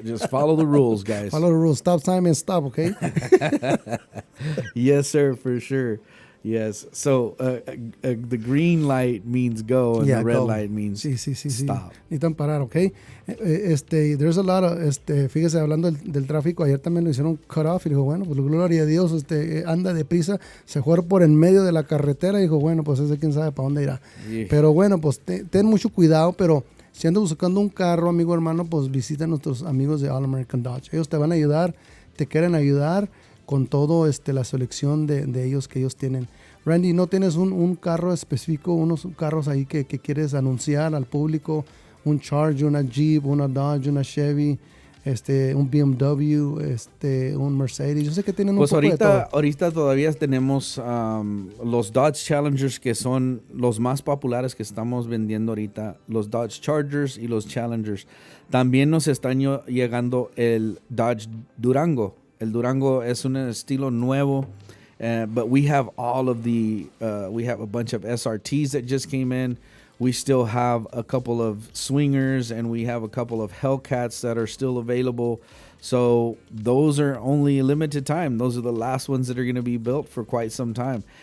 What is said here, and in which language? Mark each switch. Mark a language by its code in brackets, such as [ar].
[en] Just follow the rules, guys. Follow the rules. Stop sign and stop, okay? Yes, sir, for sure. Yes. So the green light means go, and the red light means stop. [es] Necesitan parar, ¿ok? [en] There's a lot of, [es] fíjese, hablando del tráfico, ayer también lo hicieron cut off, y dijo, bueno, pues gloria a Dios, anda deprisa, se fue por en medio de la carretera, y dijo, bueno, pues ese quién sabe para dónde irá. Yeah. Pero bueno, pues ten mucho cuidado, pero si andas buscando un carro, amigo, hermano, pues visita a nuestros amigos de All American Dodge. Ellos te van a ayudar, te quieren ayudar con todo la selección de ellos que ellos tienen. Randy, ¿no tienes un carro específico, unos carros ahí que quieres anunciar al público? Un Charger, una Jeep, una Dodge, una Chevy, un BMW, un Mercedes. Yo sé que tienen un poco de todo. Ahorita todavía tenemos los Dodge Challengers, que son los más populares que estamos vendiendo ahorita. Los Dodge Chargers y los Challengers. También nos están llegando el Dodge Durango. El Durango es un estilo nuevo, [en] but we have all of we have a bunch of SRTs that just came in. We still have a couple of Swingers, and we have a couple of Hellcats that are still available. So those are only a limited time. Those are the last ones that are going to be built for quite some time.